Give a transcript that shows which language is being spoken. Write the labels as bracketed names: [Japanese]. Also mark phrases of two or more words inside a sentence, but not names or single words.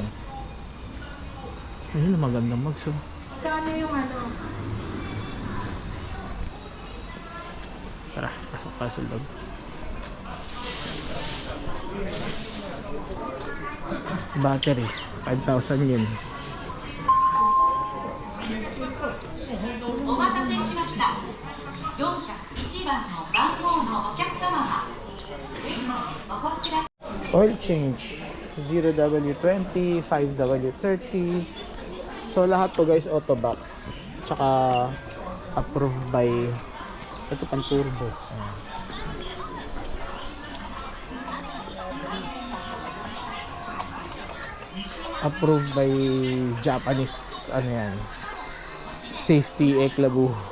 [Filipino] Ayun, magandang mags oh. Magkano yung ano? Tara, pasok pa sa loob. [English] Battery, 5,000 yen. [Japanese] お待たせしました。401番の番号のお客様はお越しください。 [English] Oil change 0W20, 5W30. [Filipino] So lahat to guys Autobox. Tsaka [English] approved by [Filipino] ito pang turbo. Ayan. [English] Approved by Japanese [Filipino] ano yan, Safety Eklabu.